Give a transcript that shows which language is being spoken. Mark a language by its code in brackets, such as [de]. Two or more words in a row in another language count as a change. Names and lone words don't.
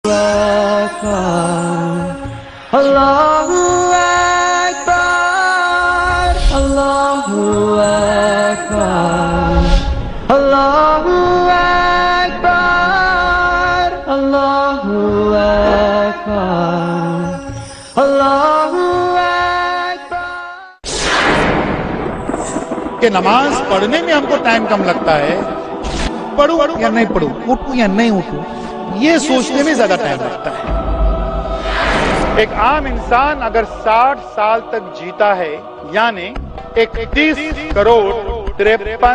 [ar] الله أكبر، الله أكبر، الله أكبر، الله أكبر، الله أكبر. [ur] کہ نماز پڑھنے میں ہم کو ٹائم کم لگتا ہے، پڑھوں یا نہیں پڑھوں، اٹھوں یا نہیں اٹھوں، یہ سوچنے میں زیادہ ٹائم لگتا ہے۔ ایک عام انسان اگر 60 سال تک جیتا ہے، یعنی 31 کروڑ 53